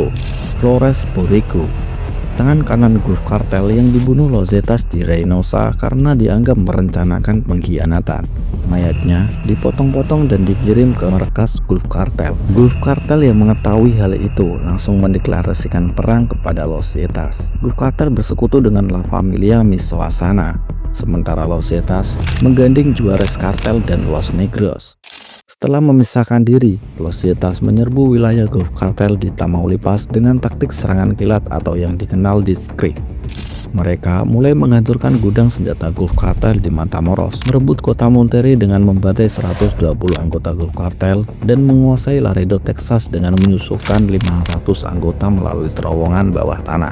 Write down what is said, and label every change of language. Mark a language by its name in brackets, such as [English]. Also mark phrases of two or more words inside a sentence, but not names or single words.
[Indonesian] Flores Borrego, tangan kanan Gulf Cartel yang dibunuh Los Zetas di Reynosa karena dianggap merencanakan pengkhianatan. Mayatnya dipotong-potong dan dikirim ke markas Gulf Cartel. Gulf Cartel yang mengetahui hal itu langsung mendeklarasikan perang kepada Los Zetas. Gulf Cartel bersekutu dengan La Familia Michoacana, sementara Los Zetas menggandeng Juarez Cartel dan Los Negros. Setelah memisahkan diri, Los Zetas menyerbu wilayah Gulf Cartel di Tamaulipas dengan taktik serangan kilat atau yang dikenal diskrit. Mereka mulai menghancurkan gudang senjata Gulf Cartel di Matamoros, merebut kota Monterrey dengan membantai 120 anggota Gulf Cartel, dan menguasai Laredo, Texas dengan menyusukan 500 anggota melalui terowongan bawah tanah.